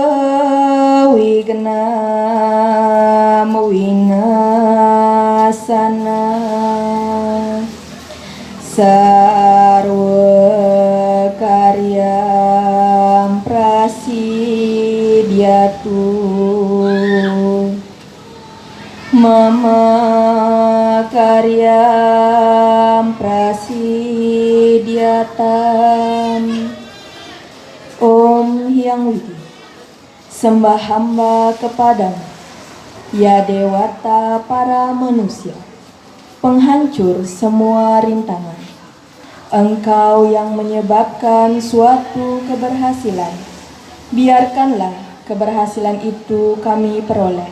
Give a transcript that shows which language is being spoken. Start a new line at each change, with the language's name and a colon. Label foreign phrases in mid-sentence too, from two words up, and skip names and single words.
Sanskrit: विघ्नं विनाशन सर्व कार्यं प्रसिद्ध्यतु मम कार्यं प्रसिद्ध्यताम्.
Indonesian: Om Hyang Widi. Sembah hamba kepadamu, ya Dewata para manusia, penghancur semua rintangan. Engkau yang menyebabkan suatu keberhasilan, biarkanlah keberhasilan itu kami peroleh.